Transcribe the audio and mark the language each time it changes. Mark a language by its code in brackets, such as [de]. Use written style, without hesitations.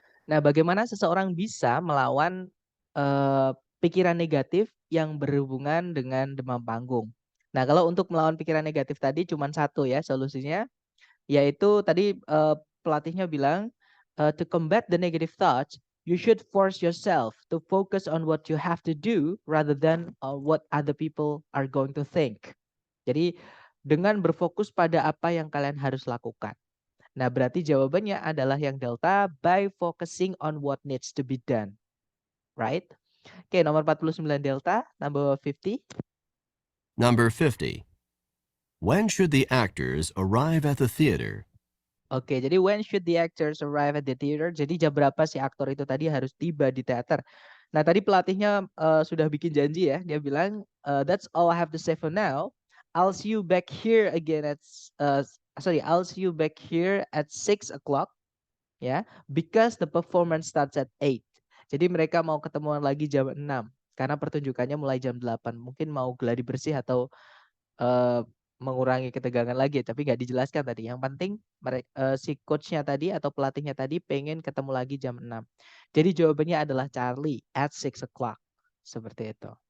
[id] Nah, bagaimana seseorang bisa melawan pikiran negatif yang berhubungan dengan demam panggung? Nah, kalau untuk melawan pikiran negatif tadi cuma satu ya solusinya, yaitu tadi pelatihnya bilang [en] to combat the negative thoughts, you should force yourself to focus on what you have to do rather than what other people are going to think. [id] Jadi dengan berfokus pada apa yang kalian harus lakukan. Nah, berarti jawabannya adalah yang delta [en] by focusing on what needs to be done. [id] Right? Oke, nomor 49 delta, [en] number 50. Number 50. When should the actors arrive at the theater? [id] Oke, jadi [en] when should the actors arrive at the theater? [id] Jadi jam berapa si aktor itu tadi harus tiba di teater? Nah, tadi pelatihnya sudah bikin janji ya. Dia bilang, [en] that's all I have to say for now. I'll see you back here again at I'll see you back here at 6 o'clock. Ya, because the performance starts at 8. [id] Jadi mereka mau ketemuan lagi jam 6 karena pertunjukannya mulai jam 8. Mungkin mau gladi bersih atau mengurangi ketegangan lagi, tapi nggak dijelaskan tadi. Yang penting si coachnya tadi atau pelatihnya tadi pengen ketemu lagi jam 6. Jadi jawabannya adalah Charlie [en] at 6 o'clock. [id] Seperti itu.